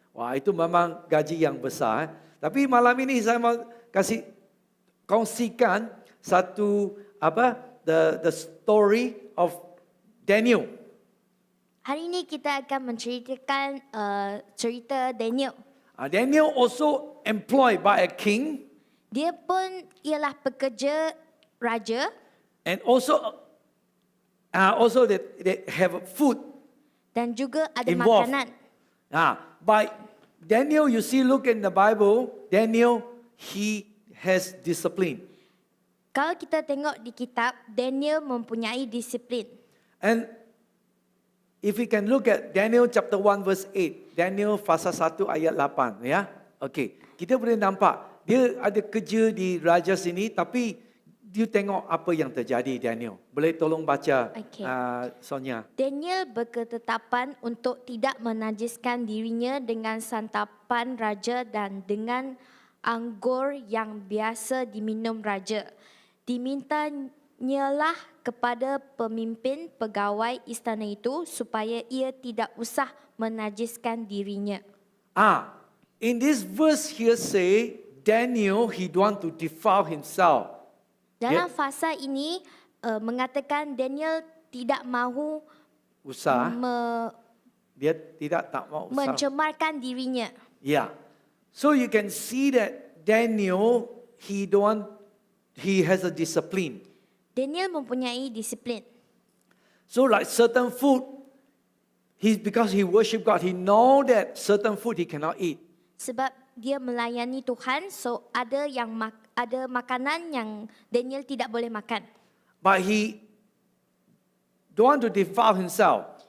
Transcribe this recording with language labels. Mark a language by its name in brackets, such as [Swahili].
[Malay] Wah, itu memang gaji yang besar. Tapi malam ini saya mau kasih kongsikan satu [English] the story of Daniel. [Malay] Hari ini kita akan menceritakan cerita Daniel. [English] Daniel also employed by a king. [Malay] Dia pun ialah pekerja raja. [English] And also they have food. [Malay] Dan juga ada [English] involved. [Malay] Makanan. [English] By Daniel, you see, look in the Bible, Daniel, he has discipline. [Malay] Kalau kita tengok di kitab, Daniel mempunyai disiplin. [English] And if we can look at Daniel chapter 1 verse 8, [Malay] Daniel pasal 1 ayat 8 Okay. Kita boleh nampak dia ada kerja di raja sini tapi you tengok apa yang terjadi, Daniel. Boleh tolong baca, Okey. Sonia. Daniel berketetapan untuk tidak menajiskan dirinya dengan santapan raja dan dengan anggur yang biasa diminum raja. Dimintanyalah kepada pemimpin pegawai istana itu supaya ia tidak usah menajiskan dirinya. [English] In this verse here say, Daniel, he don't want to defile himself. [Malay] Dalam fasa ini mengatakan Daniel tidak mahu Usah, dia tidak tak mau usah. mencemarkan dirinya. Yeah. [English] So you can see that Daniel, he has a discipline. [Malay] Daniel mempunyai disiplin. [English] So like certain food, because he worship God, he know that certain food he cannot eat. [Malay] Sebab dia melayani Tuhan, so ada ada makanan yang Daniel tidak boleh makan. [English] But he don't want to defile himself.